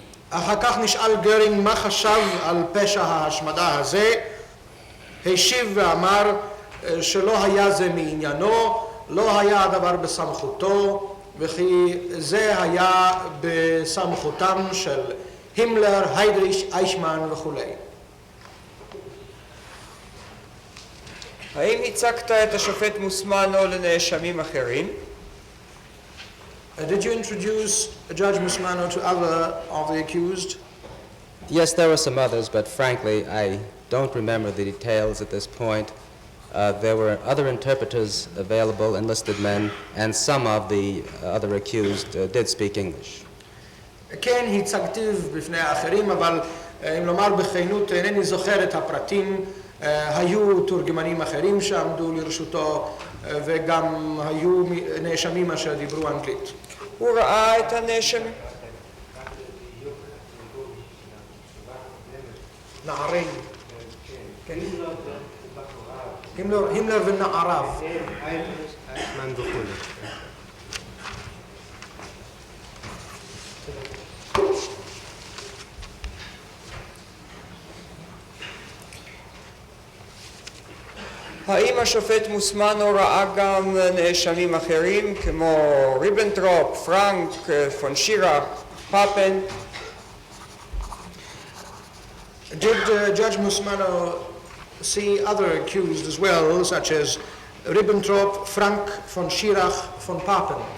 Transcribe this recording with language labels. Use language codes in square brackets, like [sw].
[he] אחר כך נשאל גרינג מה חשב על פשע ההשמדה הזה, השיב ואמר שלא היה זה מעניינו, לא היה הדבר בסמכותו, וכי זה היה בסמכותם של הימלר, היידריש, אייכמן וכו'. האם הצגת את השופט מוסמנו לנאשמים אחרים? [en] Did you introduce Judge Musmano to other of the accused? Yes, there were some others, but frankly, I don't remember the details at this point. There were other interpreters available, enlisted men, and some of the other accused did speak English. [he] כן, הצגתיו בפני האחרים, אבל אם לומר בכנות, אינני זוכר את הפרטים. היו תורגמנים אחרים שעמדו לרשותו, וגם היו נאשמים אשר דיברו אנגלית. הוא ראה את הנאשמים? נערים. הימלר ונעריו. האם השופט מוסמנו ראה גם נאשמים אחרים כמו ריבנטרופ, פרנק, פון שיראך, פאפן? [en] Did Judge Musmano see other accused as well, such as Ribbentrop, Frank, von Schirach, von Papen?